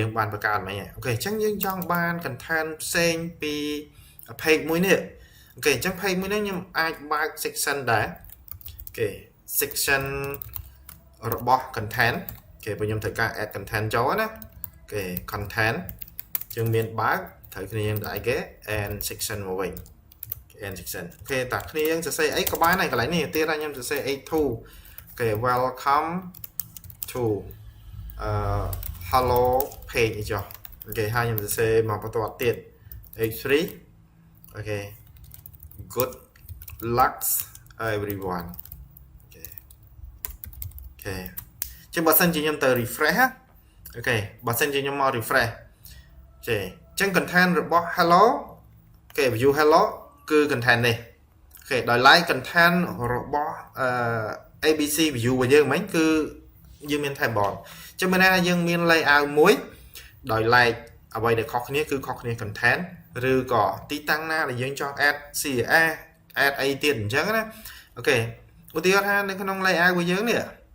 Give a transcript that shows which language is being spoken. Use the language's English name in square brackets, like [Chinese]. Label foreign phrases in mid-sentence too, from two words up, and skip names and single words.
[Khmer] យើងបានបង្កើតមិញអូខេអញ្ចឹងយើងចង់បាន content ផ្សេងពី page មួយនេះអូខេអញ្ចឹង page មួយនេះខ្ញុំអាចបើក section ដែរអូខេ section របស់ content អូខេព្រោះខ្ញុំត្រូវការ [English] add content [Khmer] ចូលណាអូខេ content យើង មានបើកត្រូវគ្នាយើងដាក់អីគេ [English] and section [Khmer] មកវិញ [English] and section [Khmer] អូខេតាគ្នាយើងសរសេរអីក៏បានដែរកន្លែងនេះទៀតថាខ្ញុំសរសេរ h2 អូខេ [English] welcome to hello page [Khmer] អីចុះអូខេហើយខ្ញុំសរសេរមកបន្ទាប់ទៀត h3 អូខេ [English] good luck everyone [Khmer] អូខេចឹងបើសិនជាខ្ញុំទៅ refresh អូខេបើសិនជាខ្ញុំមក refresh ចេះចឹង content របស់ hello គេ view hello គឺ content នេះអូខេដោយឡែក content របស់ABC view របស់យើងមិញគឺយើងមាន table ចឹងមានន័យថាយើងមាន layout មួយដោយឡែកអ្វីដែលខុសគ្នាគឺខុសគ្នា content ឬក៏ទីតាំងណាដែលយើងចង់ [English] add CSS [Khmer] add អីទៀតអញ្ចឹងណាអូខេឧទាហរណ៍ថានៅក្នុង layout របស់យើងនេះ